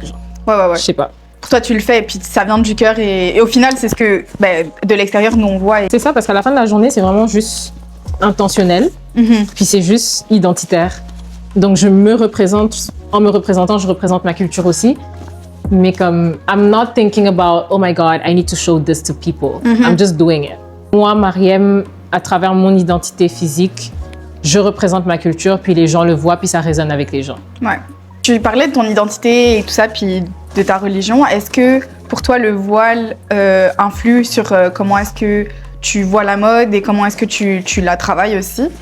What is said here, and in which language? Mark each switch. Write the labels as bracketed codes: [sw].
[fr] Genre. Je sais pas. Pour toi, tu le fais et puis ça vient du cœur et au final, c'est ce que de l'extérieur, nous, on voit. C'est ça, parce qu'à la fin de la journée, c'est vraiment juste intentionnel, puis c'est juste identitaire. Donc, je me représente, en me représentant, je représente ma culture aussi. Mais comme, [en] I'm not thinking about, oh my God, I need to show this to people. I'm just doing it. [fr] Moi, Mariem, à travers mon identité physique, je représente ma culture, puis les gens le voient, puis ça résonne avec les gens. Tu parlais de ton identité et tout ça, puis de ta religion. Est-ce que pour toi, le voile influe sur comment est-ce que tu vois la mode et comment est-ce que tu la travailles aussi?